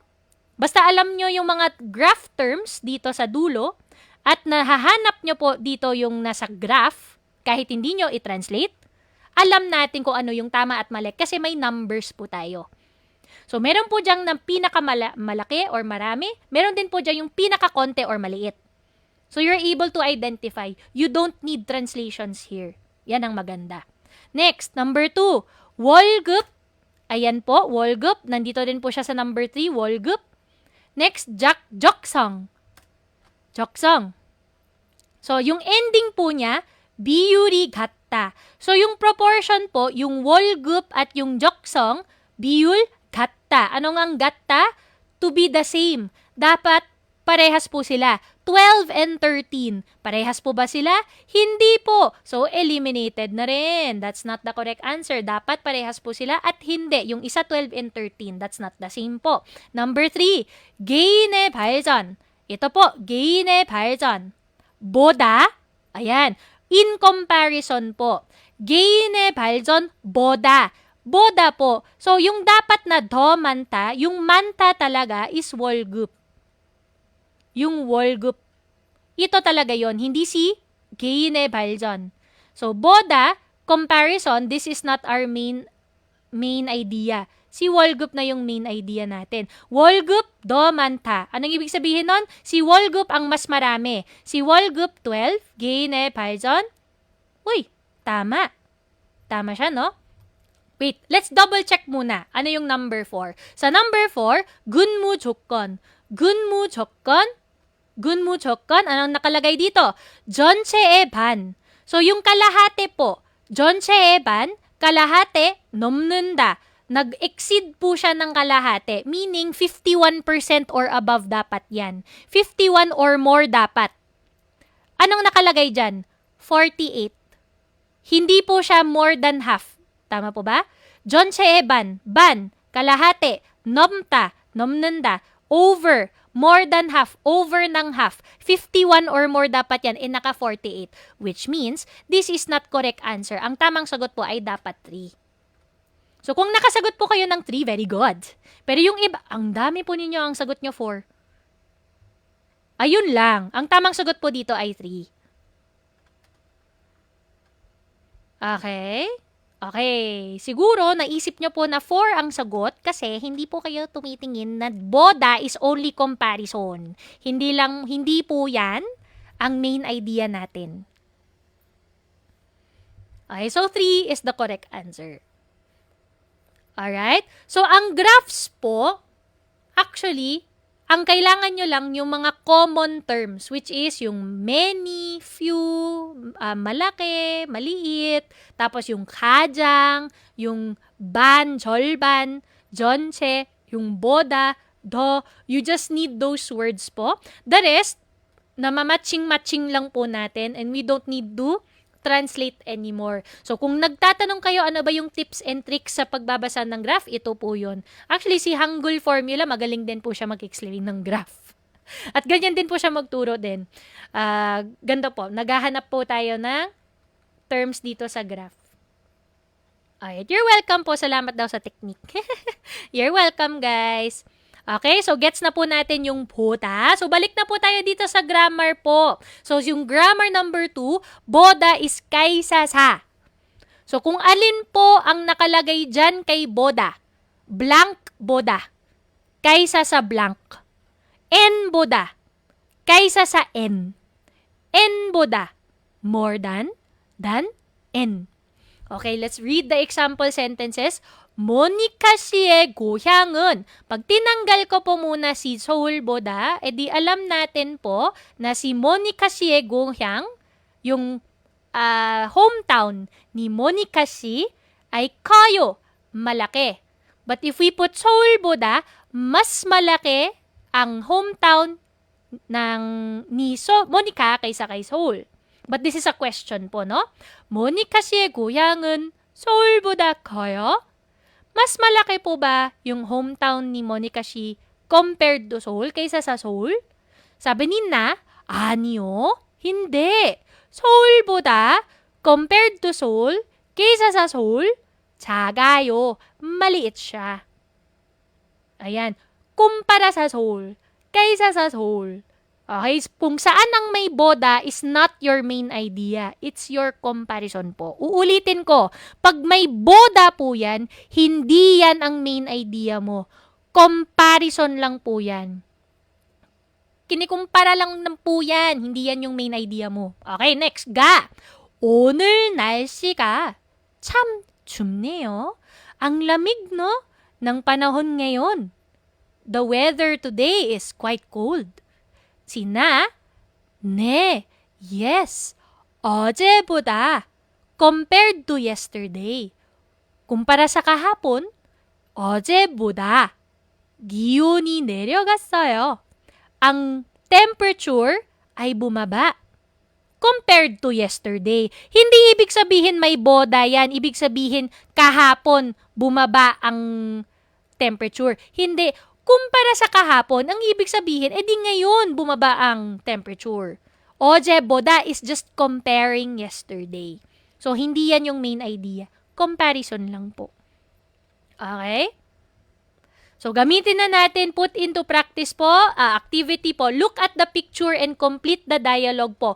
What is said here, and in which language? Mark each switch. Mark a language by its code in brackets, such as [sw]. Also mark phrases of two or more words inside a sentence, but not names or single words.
[tl] Basta alam nyo yung mga [en] graph terms [tl] dito sa dulo at nahahanap nyo po dito yung nasa graph, kahit hindi nyo i-translate, alam natin kung ano yung tama at mali kasi may numbers po tayo. So, meron po diyang ng pinakamalaki or marami. Meron din po diyang yung pinakakonte or maliit. [en] So, you're able to identify. You don't need translations here. [tl] Yan ang maganda. Next, number 2. 월급. Ayan po, 월급. Nandito din po siya sa number 3, 월급. [ko] Next, 적성. 적성. [tl] So, yung ending po niya, [ko] 비율이 같다. [tl] So, yung proportion po, yung 월급 at yung 적성, [ko] 비율 같다. [tl] Ano nga ang 같다? [en] To be the same. [tl] Dapat parehas po sila. 12 and 13. Parehas po ba sila? Hindi po. So, eliminated na rin. [en] That's not the correct answer. [tl] Dapat parehas po sila at hindi. Yung isa [en] 12 and 13. That's not the same po. Number 3. [ko] 개인의 발전. [tl] Ito po, [ko] 개인의 발전. 보다. [en] Ayan. In comparison po. [ko] 개인의 발전 보다. [tl] Boda po. So, yung dapat na [ko] 더 많다, [tl] yung manta talaga is 월급. Yung 월급. Ito talaga yon, hindi si 개인의 발전. [en] So, boda, comparison, this is not our main idea. [tl] Si 월급 na yung [en] main idea [tl] natin. [ko] 월급 더 많다. [tl] Anong ibig sabihin nun? Si 월급 ang mas marami. Si 월급 12, [ko] 개인의 발전. [tl] Uy, tama. Tama siya, no? [en] Wait, let's double check muna. [tl] Ano yung number 4? Sa number 4, [ko] 근무 조건. 근무 조건. 근무 조건. [tl] Anong nakalagay dito? [ko] 전체의 반. [tl] So, yung kalahati po. [ko] 전체의 반, [tl] kalahati, 넘는다. Nag-exceed po siya ng kalahati. Meaning, 51% [en] or above [tl] dapat yan. 51 [en] or more [tl] dapat. Anong nakalagay dyan? 48. Hindi po siya [en] more than half. [tl] Tama po ba? [ko] 전체의 반, kalahati, 넘다, 넘는다, [en] over, more than half, over ng half. [tl] 51 [en] or more [tl] dapat yan, naka 48. [en] Which means, this is not correct answer. [tl] Ang tamang sagot po ay dapat 3. So, kung nakasagot po kayo ng 3, [en] very good. [tl] Pero yung iba, ang dami po ninyo ang sagot nyo 4. Ayun lang. Ang tamang sagot po dito ay 3. [en] Okay? [tl] Okay, siguro naisip nyo po na 4 ang sagot kasi hindi po kayo tumitingin na boda [en] is only comparison. [tl] Hindi po yan ang [en] main idea [tl] natin. [en] Okay, so 3 is the correct answer. Alright? So, [tl] ang graphs po, actually, ang kailangan nyo lang yung mga [en] common terms, which is [tl] yung [en] many, few, [tl] malaki, maliit, tapos yung 가장, yung [ko] 반, 절반, 전체, [tl] yung [ko] 보다, 더. [en] You just need those words po. The rest, [tl] namamatching-matching lang po natin [en] and we don't need to translate anymore. So, [tl] kung nagtatanong kayo ano ba yung [en] tips and tricks [tl] sa pagbabasa ng graph, ito po yun. Actually, si Hangul Formula, magaling din po siya mag-explain ng graph. At ganyan din po siya magturo din. Ganda po. Naghahanap po tayo ng terms dito sa graph. [en] Alright, you're welcome po. [tl] Salamat daw sa technique. [en] You're welcome, guys. [tl] Okay, so gets na po natin yung 보다. So, balik na po tayo dito sa grammar po. So, yung [en] grammar number 2, [tl] 보다 is kaysa sa. So, kung alin po ang nakalagay dyan kay 보다, blank 보다, kaysa sa blank. N 보다, kaysa sa N. [ko] N 보다, [en] more than N. Okay, let's read the example sentences. [ko] 모니카 씨의 고향은, [tl] pag tinanggal ko po muna si 서울보다, edi alam natin po na si [ko] 모니카 씨의 고향, [tl] yung hometown ni 모니카 씨 ay 커요, malaki. [en] But if we put 서울보다, [tl] mas malaki ang hometown ni 모니카 kaysa kay Seoul. [en] But this is a question po, no? [ko] 모니카 씨의 고향은 서울보다 커요? [tl] Mas malaki po ba yung hometown ni Monica [en] she compared to Seoul [tl] kaysa sa Seoul? Sabi ni Na, 아니요, hindi. 서울보다 [en] compared to Seoul [tl] kaysa sa Seoul, 작아요. Maliit siya. Ayan. Kumpara sa Seoul, kaysa sa Seoul. Okay, kung saan ang may boda [en] is not your main idea. It's your comparison po. [tl] Uulitin ko, pag may boda po yan, hindi yan ang [en] main idea [tl] mo. Comparison lang po yan. Kinikumpara lang po yan, hindi yan yung [en] main idea [tl] mo. [en] Okay, next, [ko] 가. 오늘 날씨가 참 춥네요. [tl] Ang lamig, no? Ng panahon ngayon. [en] The weather today is quite cold. Sina, 네, yes, 어제보다 compared to yesterday. [tl] Kumpara sa kahapon, [ko] 어제보다 기온이 내려갔어요. [tl] Ang temperature ay bumaba [en] compared to yesterday. [tl] Hindi ibig sabihin may boda yan. Ibig sabihin kahapon bumaba ang temperature. Hindi. Kumpara sa kahapon, ang ibig sabihin, edi ngayon bumaba ang temperature. [en] 어제보다 is just comparing yesterday. So, [tl] hindi yan yung main idea. Comparison lang po. Okay? So, gamitin na natin, [en] put into practice po, activity po. Look at the picture and complete the dialogue po.